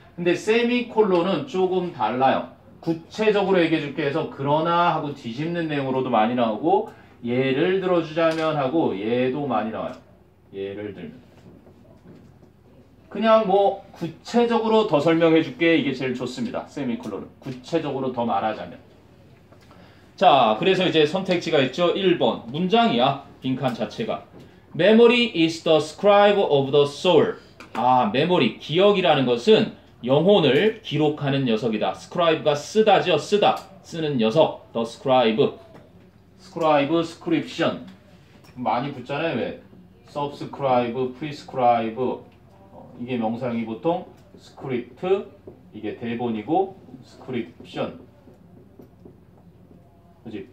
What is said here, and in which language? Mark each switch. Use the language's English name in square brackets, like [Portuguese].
[Korean] 근데 세미콜론은 조금 달라요. 구체적으로 얘기해 줄게 해서 그러나 하고 뒤집는 내용으로도 많이 나오고 예를 들어주자면 하고 얘도 많이 나와요. 예를 들면 그냥 뭐 구체적으로 더 설명해 줄게. 이게 제일 좋습니다. 세미콜론은 구체적으로 더 말하자면 자 그래서 이제 선택지가 있죠. 1번 문장이야. 빈칸 자체가 [English] Memory is the scribe of the soul. [Korean] 아 메모리 기억이라는 것은 영혼을 기록하는 녀석이다. scribe가 쓰다죠. 쓰는 녀석. the scribe. scription 많이 붙잖아요. 왜? subscribe, prescribe 이게 명사형이 보통 script 이게 대본이고 scription 그렇지?